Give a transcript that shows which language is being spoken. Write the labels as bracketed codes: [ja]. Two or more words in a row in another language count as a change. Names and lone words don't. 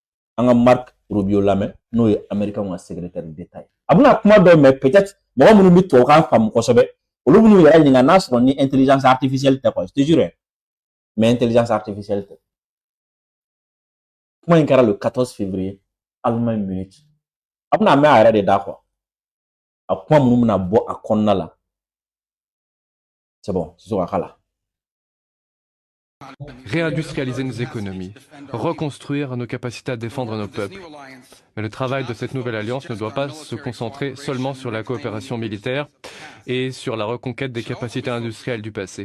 [bm] an ka Marc Rubio lamɛn n'o ye Américain ka secrétaire d'État ye. A bɛna kuma dɔ mɛn peut-être mɔgɔ minnu bɛ tubabukan faamu kosɛbɛ olu b'u yɛrɛ ɲininka n'a sɔrɔ ni [fr] intelligence artificielle [bm] tɛ quoi, [fr] je te jure mais intelligence artificielle [bm] tɛ. Kuma in kɛra [fr] le 14 février [bm] Allemagne Munich. A bɛna mɛn a yɛrɛ de da quoi. A kuma minnu bɛna bɔ a kɔnɔna la. [fr] C'est bon, c'est sur la. Réindustrialiser nos économies, reconstruire nos capacités à défendre nos peuples. Mais le travail de cette nouvelle alliance ne doit pas se concentrer seulement sur la coopération militaire et sur la reconquête des capacités industrielles du passé.